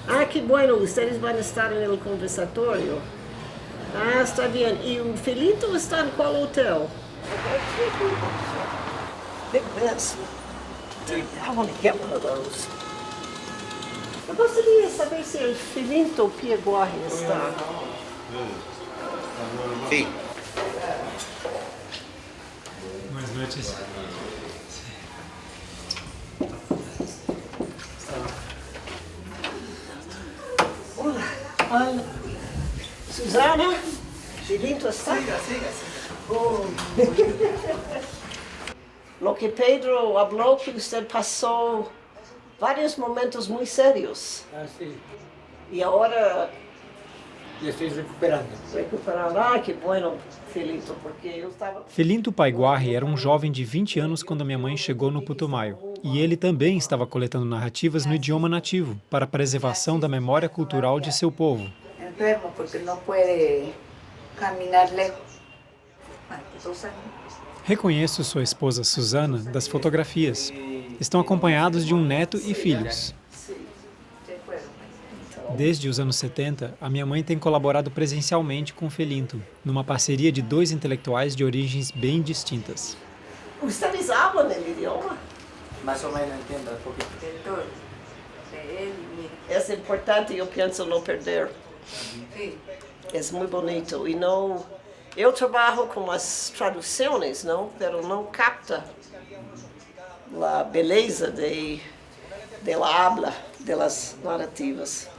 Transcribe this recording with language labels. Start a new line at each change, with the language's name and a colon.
Spanish: Que bueno, ustedes van a estar en el conversatorio. Está bien. ¿Y o Felito está en cuál hotel?
English: Big Benz. I want to get one of those.
Portuguese: Eu gostaria de saber se o Felito Pieguahi está.
Spanish: Sí. Buenas noches. Hola. Susana, Felito está. Siga. Oh. Lo que Pedro habló, que usted pasó varios momentos muy serios. Sí. Y ahora Y estoy recuperando. Que bueno,
Portuguese: Felito, porque eu estava... Felinto Paiguarri era um jovem de 20 anos quando minha mãe chegou no Putumayo. E ele também estava coletando narrativas no idioma nativo, para a preservação da memória cultural de seu povo.
Spanish: Enfermo porque no puede Caminar lejos. Más de 2 años.
Portuguese: Reconheço sua esposa Susana das fotografias. Estão acompanhados de um neto e filhos. Desde os anos 70, a minha mãe tem colaborado presencialmente com o Felinto, numa parceria de 2 intelectuais de origens bem distintas.
Spanish: Ustedes hablan el idioma? Más o menos entiendo un poquito. De todo. De él y mío.
Portuguese: É importante, eu penso, não perder.
Spanish: Sí.
Portuguese: É muito bonito. E não... Eu trabalho com as traduções, não? Pero não capta a beleza da habla, das narrativas.